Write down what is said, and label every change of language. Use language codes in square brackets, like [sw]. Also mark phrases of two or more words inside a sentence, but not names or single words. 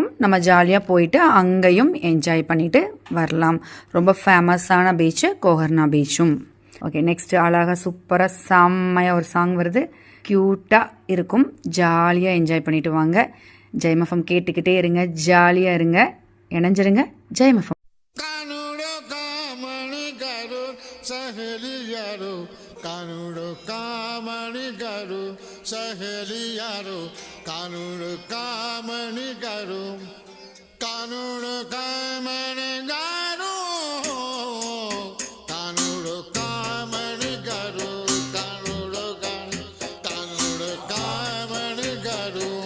[ta] நம்ம ஜாலியாக போயிட்டு அங்கேயும் என்ஜாய் பண்ணிட்டு வரலாம். ரொம்ப [en] famous beach [ta] கோகர்னா பீச்சும். [en] okay, next [ta] அழகாக சூப்பராக செம்மையாக ஒரு சாங் வருது. க்யூட்டாக இருக்கும். ஜாலியாக என்ஜாய் பண்ணிட்டு வாங்க. ஜெயமஃபம் கேட்டுக்கிட்டே இருங்க, ஜாலியாக இருங்க, இணைஞ்சிருங்க. ஜெயமஃபம். [raj] कानूड़ कामणि करू सहेलियारो कानूड़ कामणि करू कानूड़ कामणि गारू कानूड़ कामणि करू कानूड़ कामणि करू